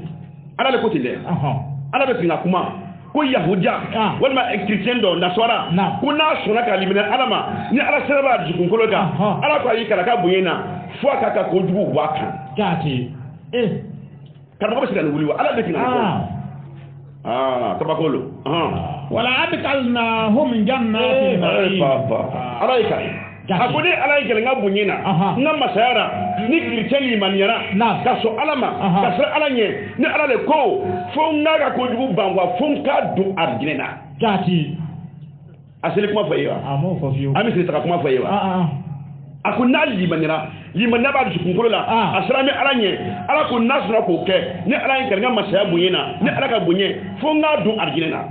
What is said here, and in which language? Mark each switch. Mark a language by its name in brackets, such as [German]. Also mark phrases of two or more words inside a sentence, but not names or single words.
[Bambara] ala le ko ten dɛ ala bɛ fin ka kuma ko yahudiya walima chrétien dɔ nasɔra ko n'a sɔnna ka limanira ala ma ni ala sera b'a dusukunkolo kan ala ko a y'i kala ka bonya na fo a ka kojugu bɔ a kan jaati karamɔgɔ bɛ se ka nin wuli wa ala bɛ fin ka fɔ tabakolo [Arabic] ولأدخلناهم جنات [Bambara] ala yi kare a ko ni ala yi kɛlɛ n ka bonya na n ka masaya la ni kirisiyɛn limaniyara ka sɔn ala ma ka siran ala ɲɛ ni ala de ko fo n k'a ka kojugu ban wa fo n k'a don arijinɛ na jaati a seli kuma fɔ ye wa an bɛ seli taga kuma fɔ ye wa a ko n'a limaniyara limaniya b'a dusukunkolo la a siran bɛ ala ɲɛ ala ko n'a sɔnna k'o kɛ ni ala yi kɛlɛ n ka masaya bonya na ni ala ka bonya fo n k'a don arijinɛ na